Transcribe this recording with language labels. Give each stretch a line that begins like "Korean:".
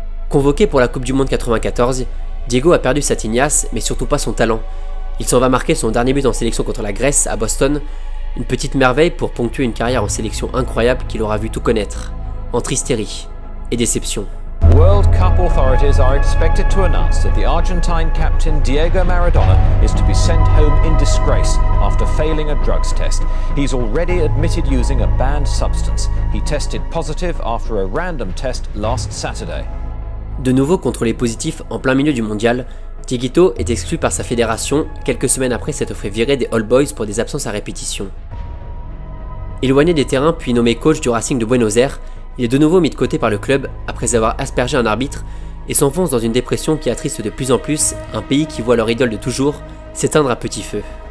French: Convoqué pour la Coupe du Monde 94, Diego a perdu sa tignasse, mais surtout pas son talent. Il s'en va marquer son dernier but en sélection contre la Grèce, à Boston, une petite merveille pour ponctuer une carrière en sélection incroyable qu'il aura vu tout connaître, entre hystérie et déception.
English: World Cup authorities are expected to announce that the Argentine captain Diego Maradona is to be sent home in disgrace after failing a drugs test. He's already admitted using a banned substance. He tested positive after a random test last Saturday.
French: De nouveau contrôlé positif en plein milieu du mondial, Dieguito est exclu par sa fédération quelques semaines après s'être fait virer des All Boys pour des absences à répétition. Éloigné des terrains puis nommé coach du Racing de Buenos Aires, il est de nouveau mis de côté par le club après avoir aspergé un arbitre et s'enfonce dans une dépression qui attriste de plus en plus un pays qui voit leur idole de toujours s'éteindre à petit feu.